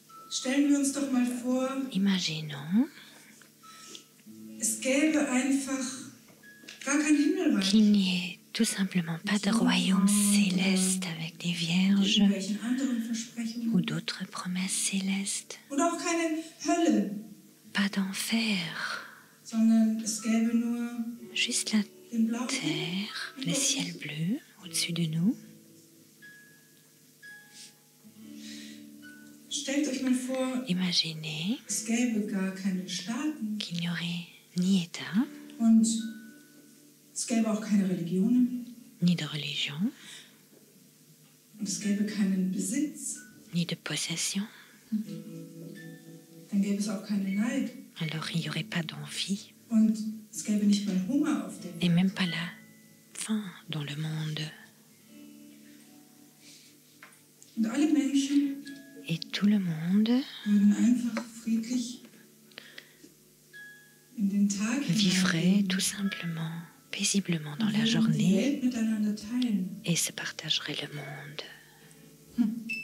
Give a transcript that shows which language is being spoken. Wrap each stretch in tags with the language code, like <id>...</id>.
<de>Stellen wir uns doch mal vor,</de> <fr>Imaginons</fr> <de>es gäbe einfach gar kein Himmelreich.</de> <fr>qu'il n'y ait tout simplement pas de royaume céleste avec des vierges</fr> <de>Welchen anderen Versprechungen.</de> <fr>ou d'autres promesses célestes,</fr> <de>Und auch keine Hölle,</de> <fr>pas d'enfer,</fr> <de>sondern es gäbe nur</de> <fr>juste la</fr> <de>den blauen Himmel.</de> <fr>terre, le ciel bleu au-dessus de nous.</fr> <de>Stellt euch mal vor,</de> <fr>Imaginez</fr> <de>es gäbe gar keine Staaten</de> <fr>qu'il n'y aurait ni État,</fr> <de>und es gäbe auch keine Religionen</de> <fr>ni de religion,</fr> <de>und es gäbe keinen Besitz.</de> <fr>ni de possession.</fr> <de>Dann gäbe es auch keinen Neid</de> <fr>Alors il n'y aurait pas d'envie</fr> <de>und es gäbe nicht mal Hunger auf der Welt.</de> <fr>et même pas la faim dans le monde.</fr> <de>Und alle Menschen</de> <fr>Et tout le monde</fr> <de>würden einfach friedlich in den Tag</de> <fr>vivrait</fr> <de>hineinleben</de> <fr>tout simplement, paisiblement dans la</fr> <de>und die</de> <fr>journée</fr> <de>Welt miteinander teilen.</de> <fr>et se partagerait le monde.</fr>